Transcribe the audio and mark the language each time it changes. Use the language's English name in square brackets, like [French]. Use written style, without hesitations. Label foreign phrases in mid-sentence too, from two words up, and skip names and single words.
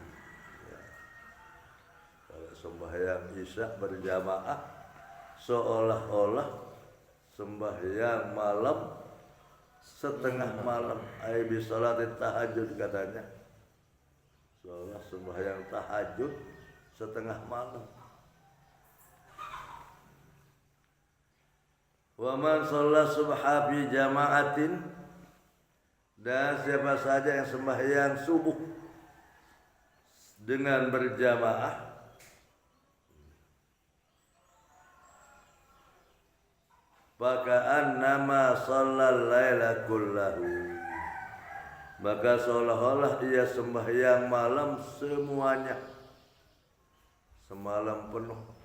[Indonesian] Kalau sembahyang isya berjamaah, seolah-olah sembahyang malam setengah malam. [Arabic] أي بصلاة التهجد [Indonesian] katanya, seolah sembahyang tahajud setengah malam. [Arabic] ومن صلى الصبح في جماعة, [Indonesian] Dan siapa saja yang sembahyang subuh dengan berjamaah, [Arabic] فكأنما صلى الليل كله, [Indonesian] maka seolah-olah ia sembahyang malam semuanya, semalam penuh.